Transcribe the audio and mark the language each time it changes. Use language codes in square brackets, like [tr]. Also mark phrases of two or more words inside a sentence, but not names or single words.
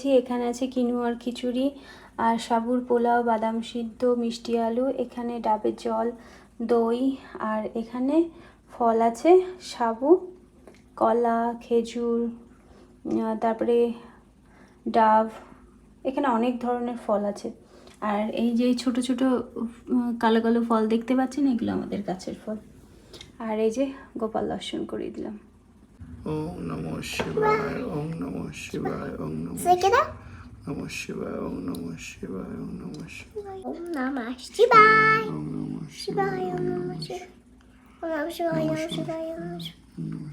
[bn] এখানে আছে কিনোয়ার খিচুড়ি আর সাবুর পোলাও, বাদাম সিদ্ধ, মিষ্টি আলু, এখানে ডাবের জল, দই, আর এখানে ফল আছে সাবু, কলা, খেজুর, তারপরে ডাব, এখানে অনেক ধরনের ফল আছে। আর এই যে ছোট ছোট কালো কালো ফল দেখতে পাচ্ছেন, এগুলো আমাদের গাছের ফল। আর এই যে গোপাল দর্শন করিয়ে দিলাম। [sa] ওম নমঃ শিবায়, ওম নমঃ শিবায়, ওম নমঃ শিবায়, ওম নমঃ শিবায়, ওম নমঃ শিবায়, ওম নমঃ শিবায়, ওম নমঃ শিবায়, শিবায়, ওম নমঃ শিবায়, ওম নমঃ শিবায়, ওম শিবায়, ওম নমঃ